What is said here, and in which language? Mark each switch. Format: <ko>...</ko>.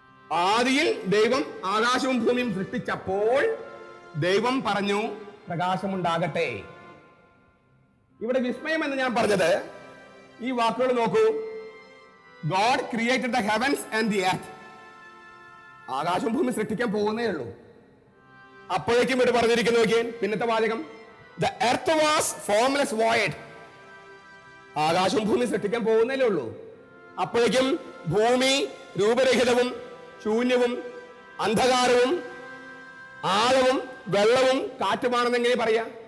<ml>ആദിയിൽ ദൈവം ആകാശവും ഭൂമിയും സൃഷ്ടിച്ചപ്പോൾ ദൈവം പറഞ്ഞു, പ്രകാശമുണ്ടാകട്ടെ. ഇവിടെ വിസ്മയം എന്ന് ഞാൻ പറഞ്ഞത് ഈ വാക്കുകൾ നോക്കൂ.</ml> <en>God created the heavens and the earth.</en> <ml>ആകാശവും ഭൂമി സൃഷ്ടിക്കാൻ പോകുന്നേ ഉള്ളൂ. അപ്പോഴേക്കും ഇവിടെ പറഞ്ഞിരിക്കുന്നു നോക്കിയാൽ പിന്നത്തെ വാചകം,</ml> <en>the earth was formless void.</en> <ml>ആകാശവും ഭൂമി സൃഷ്ടിക്കാൻ പോകുന്നേ ഉള്ളൂ. അപ്പോഴേക്കും ഭൂമി രൂപരഹിതവും ശൂന്യവും അന്ധകാരവും ആഴവും വെള്ളവും കാറ്റുമാണെന്ന് എങ്ങനെ പറയാ?</ml>